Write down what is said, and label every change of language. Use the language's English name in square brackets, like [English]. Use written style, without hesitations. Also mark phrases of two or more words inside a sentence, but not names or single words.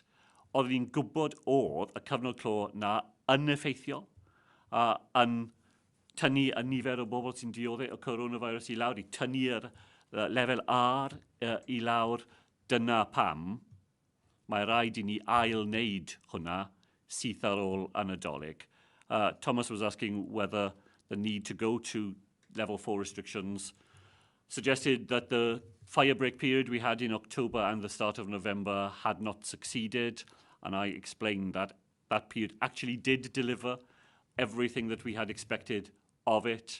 [Welsh] Oeddwn ni'n gwybod oedd y cyfnod clo na yn effeithiol, yn tynnu y nifer o bobl sy'n dioddau o coronavirus i lawr, i tynnu'r lefel R i lawr. Dyna pam mae rhaid i ni ail-wneud hwnna syth ar ôl y Nadolig. [English] Thomas was asking whether the need to go to level 4 restrictions suggested that the fire break period we had in October and the start of November had not succeeded, and I explained that that period actually did deliver everything that we had expected of it.